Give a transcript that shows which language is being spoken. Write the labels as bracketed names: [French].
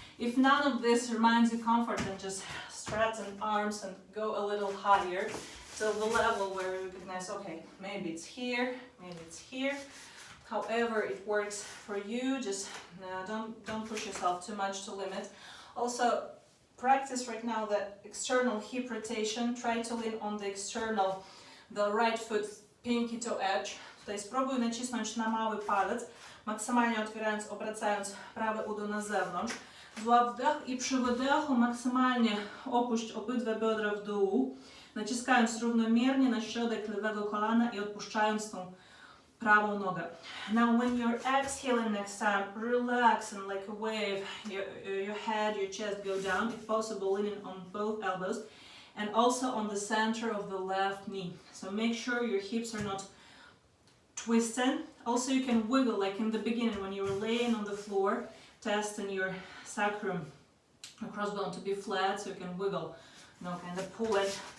[English] If none of this reminds you comfort, then just straighten arms and go a little higher till the level where you recognize, okay, maybe it's here, maybe it's here. However it works for you, just don't push yourself too much to limit. Also, practice right now that external hip rotation. Try to lean on the external, the right foot pinky to edge. [Polish] Tutaj spróbuj nacisnąć na mały palec, maksymalnie otwierając, obracając prawe udo na zewnątrz. Złap wdech i przy wydechu maksymalnie opuść obydwa biodra w dół, naciskając równomiernie na środek lewego kolana i odpuszczając tą prawą nogę. [English] Now when you're exhaling next time, relax and like a wave, your head, your chest go down, if possible leaning on both elbows and also on the center of the left knee. So make sure your hips are not twisted. Also you can wiggle like in the beginning when you were laying on the floor, testing your sacrum, your crossbone to be flat, so you can wiggle, kind of pull it.